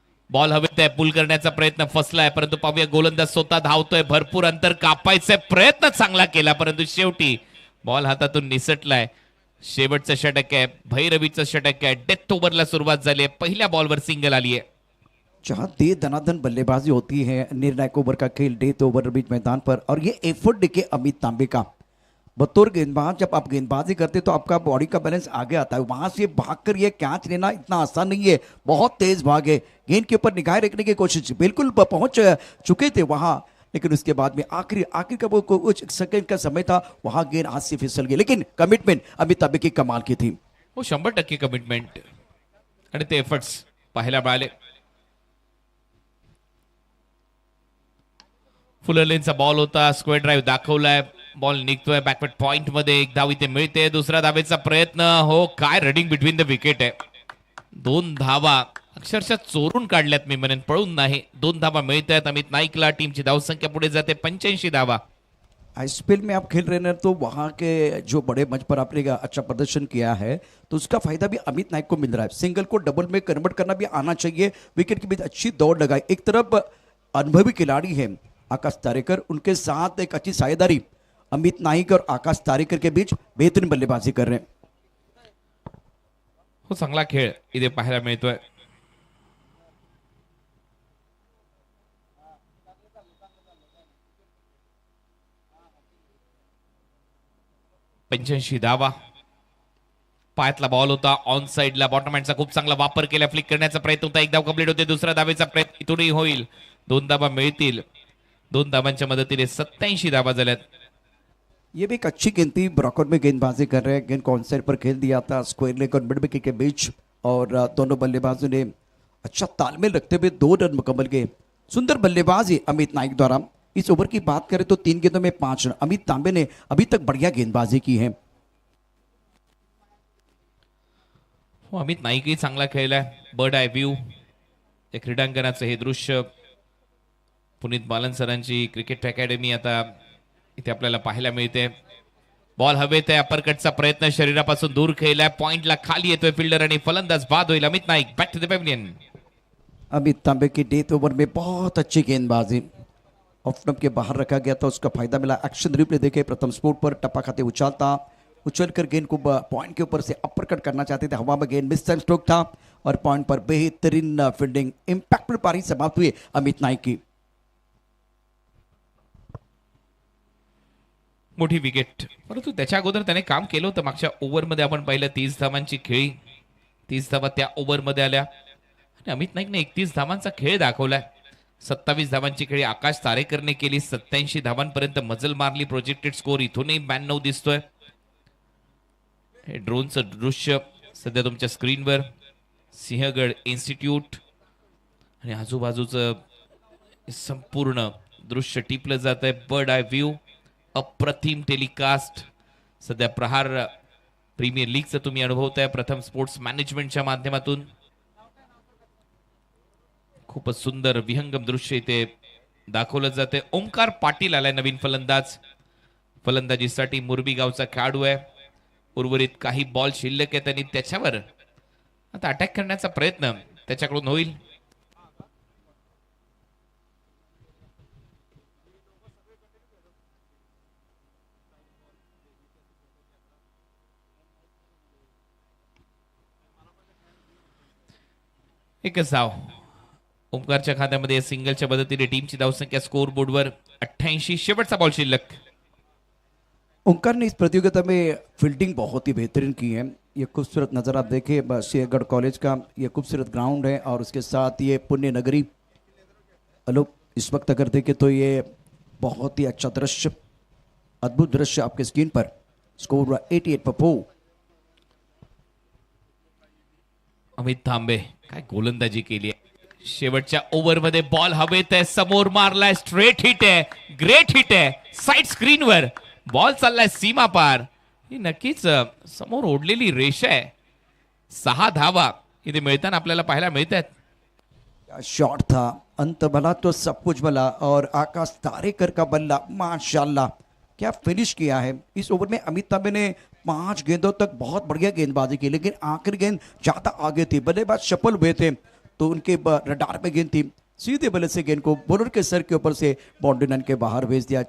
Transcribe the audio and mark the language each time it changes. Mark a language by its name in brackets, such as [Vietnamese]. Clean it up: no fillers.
[Marathi] Ball हवेत आहे, पुल करण्याचा प्रयत्न फसलाय, परंतु पाहूया गोलंदाज स्वतः धावतोय. भरपूर अंतर कापायचा प्रयत्न चांगला केला, परंतु शेवटी बॉल हातातून निसटलाय. शेवटचं षटक आहे, भैरवीचं षटक आहे. डेथ ओव्हरला सुरुवात झाली आहे, पहिल्या बॉलवर सिंगल आली आहे. [Hindi] जहाँ दे दनादन बल्लेबाजी होती है, निर्णायक ओवर का खेल, डेथ ओवर बीच मैदान पर, और ये एफर्ट देखिए अमित तांबे का. बतौर गेंदबाज जब आप गेंदबाजी करते तो आपका बॉडी का बैलेंस आगे आता है. वहां से भागकर ये कैच लेना इतना आसान नहीं है, बहुत तेज भागे, गेंद के ऊपर निगाह रखने की कोशिश, बिल्कुल पहुंच चुके थे वहां, लेकिन उसके बाद में आखिर का वो कुछ सेकंड का समय था, वहां गेंद हाथ से फिसल गई. लेकिन कमिटमेंट अमित तांबे की कमाल की थी. [Marathi] हो 100% कमिटमेंट आणि ते एफर्ट्स पाहायला मिळाले. फुलर लेनचा बॉल होता, स्क्वेअर ड्राईव्ह दाखवलाय, बॉल निघतोय बॅकवर्ड पॉइंट मध्ये. एक धाव इथे मिळते, दुसरा धावेचा प्रयत्न. हो काय रनिंग बिटवीन द विकेट आहे. 2 धावा अक्षरशः चोरून काढल्यात, मी म्हणेन पळून नाही. 2 धावा मिळत आहेत अमित नाईकला. टीमची धावसंख्या पुढे जाते 85 धावा. [Hindi] आईपीएल में आप खेल रहे हैं तो वहाँ के जो बड़े मंच पर आपने अच्छा प्रदर्शन किया है तो उसका फायदा भी अमित नाइक को मिल रहा है. सिंगल को डबल में कन्वर्ट करना भी आना चाहिए. विकेट के बीच अच्छी दौड़ लगाई. एक तरफ अनुभवी खिलाड़ी है आकाश तारेकर, उनके साथ एक अच्छी साझेदारी अमित नाइक और आकाश तारेकर के बीच बेहतरीन बल्लेबाजी कर रहे हैं. [Marathi] हो चांगला खेळ इथे पाहायला मिळतोय. पंच्याऐंशी धावा. पायातला बॉल होता, ऑन साइडला बॉटम हँडचा खूप चांगला वापर केला. फ्लिक करण्याचा प्रयत्न होता, एक धाव कंप्लीट होते. दुसऱ्या धावेचा प्रयत्न इथूनही होईल. 2 धावा मिळतील. 2 धावांच्या मदतीने 87 धावा झाल्यात. [Hindi] ये भी एक अच्छी गेंद थी, ब्रॉकआउट में गेंदबाजी कर रहे हैं, गेंद को ऑन साइड पर खेल दिया था स्क्वायर लेग और मिड विकेट के बीच, और दोनों बल्लेबाजों ने अच्छा तालमेल रखते हुए 2 रन मुकम्मल किए। सुंदर बल्लेबाजी अमित नाइक द्वारा। इस ओवर की बात करें तो 3 गेंदों में 5 रन। अमित तांबे ने अभी तक बढ़िया गेंदबाजी की है। [Marathi] हो, अमित नाईकही चांगला खेळलाय। बर्ड आय व्ह्यू या क्रीडांगणाचं हे दृश्य पुनीत बालन सरांची क्रिकेट अकॅडमी आता इथे आपल्याला पाहायला मिळते। बॉल हवेत आहे, अपरकटचा प्रयत्न शरीरापासून दूर खेळलाय, पॉइंटला खाली येतोय फिल्डर आणि फलंदाज बाद होईल। [English] Amit Naik back to the pavilion. [Hindi] Amit तांबे की डेथ ओवर में बहुत अच्छी गेंदबाजी, ऑफ स्टंप के बाहर रखा गया था, उसका फायदा मिला। एक्शन रिप्ले देखे, प्रथम स्पोर्ट पर टप्पा खाते उछलकर गेंद को पॉइंट के ऊपर से अपरकट करना चाहते थे, हवा में गेंद मिस टाइम स्ट्रोक था और पॉइंट पर बेहतरीन फील्डिंग, इंपैक्टफुल पारी समाप्त हुई अमित नाइक की। [Marathi] मोठी विकेट, परंतु त्याच्या अगोदर त्याने काम केलं होतं। मागच्या ओव्हरमध्ये आपण पाहिलं 30 धावांची खेळी, 30 धावा त्या ओव्हरमध्ये आल्या आणि अमित नाईकने 31 धावांचा खेळ दाखवलाय। 27 धावांची खेळी आकाश तारेकरने केली, 87 धावांपर्यंत मजल मारली। प्रोजेक्टेड स्कोर इथूनही 92 दिसतोय। हे ड्रोनचं दृश्य सध्या तुमच्या स्क्रीनवर, सिंहगड इन्स्टिट्यूट आणि आजूबाजूचं संपूर्ण दृश्य टिपलं जात आहे। बर्ड आय व्ह्यू, अप्रतिम टेलिकास्ट सध्या प्रहार प्रीमियर लीगचं तुम्ही अनुभवताय प्रथम स्पोर्ट्स मॅनेजमेंटच्या माध्यमातून। खूपच सुंदर विहंगम दृश्य इथे दाखवलं जाते। ओंकार पाटील आलाय नवीन फलंदाज, फलंदाजीसाठी मुरबी गावचा खेळाडू आहे। उर्वरित काही बॉल शिल्लक आहेत आणि त्याच्यावर आता अटॅक करण्याचा प्रयत्न त्याच्याकडून होईल। एकच धाव ओंकारच्या खात्यामध्ये, सिंगलच्या मदतीने टीमची धावसंख्या स्कोर बोर्डवर 88। शेवटचा बॉल शिल्लक। [Hindi] ओंकार ने इस प्रतियोगिता में फील्डिंग बहुत ही बेहतरीन की है। ये खूबसूरत नज़र आप देखिए, सिंहगढ़ कॉलेज का ये खूबसूरत ग्राउंड है और उसके साथ ये पुण्य नगरी। लोग इस वक्त अगर देखें तो ये बहुत ही अच्छा दृश्य, अद्भुत दृश्य आपके स्क्रीन पर। स्कोर 88 पर 4। [Marathi] अमित तांबे काय गोलंदाजी केली आहे। शेवटच्या ओव्हरमध्ये बॉल हवेत आहे, समोर मारलाय, स्ट्रेट हिट आहे, ग्रेट हिट आहे, साइड स्क्रीनवर बॉल चाललाय सीमा पार। ही नक्कीच समोर ओढलेली रेषा आहे। 6 धावा इथे मिळताना आपल्याला पाहायला मिळतात। [Hindi] क्या शॉट था, अंत भला तो सब कुछ भला, और आकाश तारेकर का बल्ला माशाल्लाह क्या फिनिश किया है। इस ओवर में अमित तांबे ने 5 गेंदों तक बहुत बढ़िया गेंदबाजी की, लेकिन आखिरी गेंद ज्यादा आगे थी, बल्लेबाज सफल हुए थे तो उनके रडार पे गेंद थी, सीधे बल्ले से गेंद को बॉलर के सर के ऊपर से बाउंड्री लाइन के बाहर भेज दिया।